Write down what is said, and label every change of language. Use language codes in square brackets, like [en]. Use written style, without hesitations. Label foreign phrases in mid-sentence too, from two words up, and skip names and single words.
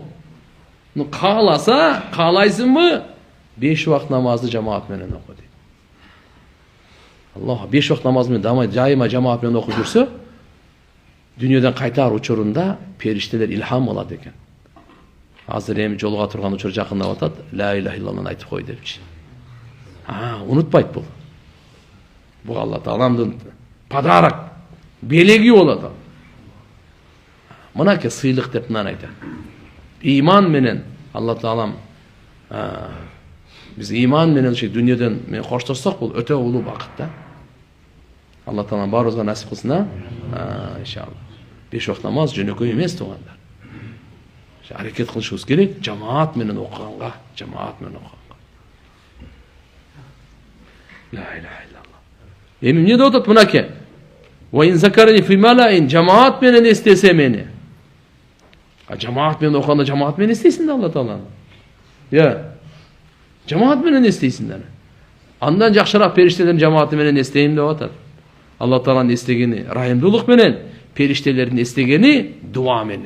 [ky] Кааласа, каалайсыңбы? 5 вакыт намазды жамаат менен оку дейт. Аллах 5 вакыт намаз менен жайыма жамаат менен окуп жүрсө, дүнүйөдөн кайтар учурунда периштелер илхам алат экен. Азыр эми жолуга турган учур жакындап атат, [ar] لا إله إلا الله [ky] айтып кой депчи. Унутпайт бул. Бул Алла Тааланын подарок, белеги болот. Мынаке сыйлык деп мынаны айтат. Иман менен Алла Таалам биз иман менен ошо дүнүйөдөн мен коштошсок, бул өтө улуу бакыт да. Алла Таалам баарыбызга насип кылсын, иншалла. 5 вакыт намаз жөнөкөй эмес туугандар. Аракет кылышыбыз керек, жамаат менен окуганга, [ar] لا إله إلا الله. [ky] Эми эмне деп атат мынаке? [ar] وإن ذكرني في ملأ, [ky] жамаат менен эстесе мени. Жамаат менен окуганда жамаат менен эстейсиң да Алла Тааланы. Жамаат менен эстейсиң да. Андан жакшыраак периштелердин жамааты менен эстейм деп атат. Алла Тааланын эстегени райымдуулук менен, периштелердин эстегени дуа менен.